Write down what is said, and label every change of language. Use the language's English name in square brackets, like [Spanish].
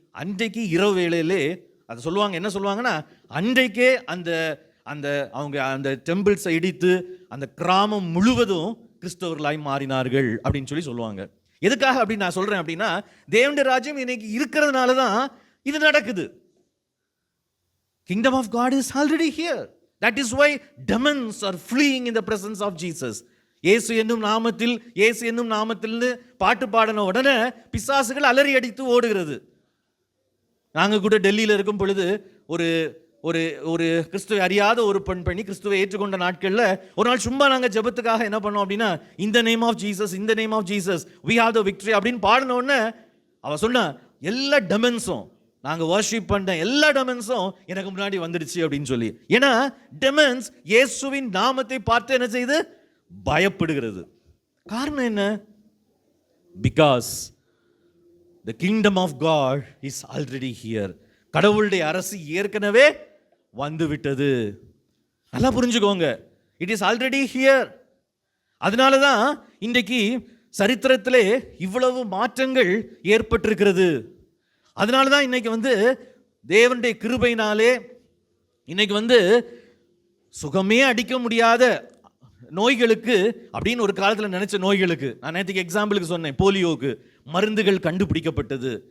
[Tamil] அன்றைக்கு இரவு வேளையிலே அதை சொல்லுவாங்க, என்ன சொல்லுவாங்கன்னா, அன்றைக்கே அந்த அந்த அவங்க அந்த டெம்பிள்ஸை இடித்து அந்த கிராமம் முழுவதும் கிறிஸ்தவர்களாய் மாறினார்கள் அப்படின்னு சொல்லுவாங்க. எதுக்காக அப்படின்னு நான் சொல்றேன் அப்படின்னா, தேவனுடைய ராஜ்யம் இன்னைக்கு இருக்கிறதுனால தான் இது நடக்குது. [English] Kingdom of God is already here. That is why demons are fleeing in the presence of Jesus. [Tamil] இயேசு என்னும் நாமத்தில் பாட்டு பாடின உடனே பிசாசுகள் அலறி அடித்து ஓடுகிறது. நாங்கள் கூட டெல்லியில் இருக்கும் பொழுது ஒரு ஒரு ஒரு கிறிஸ்துவை அறியாத ஒரு பெண்ணி கிறிஸ்துவை ஏற்றுக்கொண்ட நாட்களில் ஒரு நாள் சும்மா நாங்கள் ஜெபத்துக்காக என்ன பண்ணோம் அப்படின்னா, இந்த name of Jesus we have the victory அப்படின்னு பாடின உடனே அவ சொன்னா, எல்லா டெமன்ஸும் நாங்கள் வர்ஷிப் பண்ண எல்லா டெமன்ஸும் எனக்கு முன்னாடி வந்துடுச்சு அப்படின்னு சொல்லி. ஏன்னா டெமன்ஸ் இயேசுவின் நாமத்தை பார்த்து என்ன செய்து பயப்படுகிறது. காரணம் என்ன? [English] Because the kingdom of God is already here. [Tamil] கடவுளுடைய அரசு ஏற்கனவே வந்து விட்டது. நல்லா புரிஞ்சுக்கோங்க, இட் இஸ் ஆல்ரெடி ஹியர். அதனால தான் இன்றைக்கு சரித்திரத்திலே இவ்வளவு மாற்றங்கள் ஏற்பட்டிருக்கிறது. அதனால தான் இன்னைக்கு வந்து தேவனுடைய கிருபையினாலே இன்னைக்கு வந்து சுகமே அடிக்க முடியாத நோய்களுக்கு அப்படின்னு ஒரு காலத்தில் நினைச்ச நோய்களுக்கு, நான் நேற்றுக்கு எக்ஸாம்பிளுக்கு சொன்னேன், போலியோவுக்கு மருந்துகள் கண்டுபிடிக்கப்பட்டது.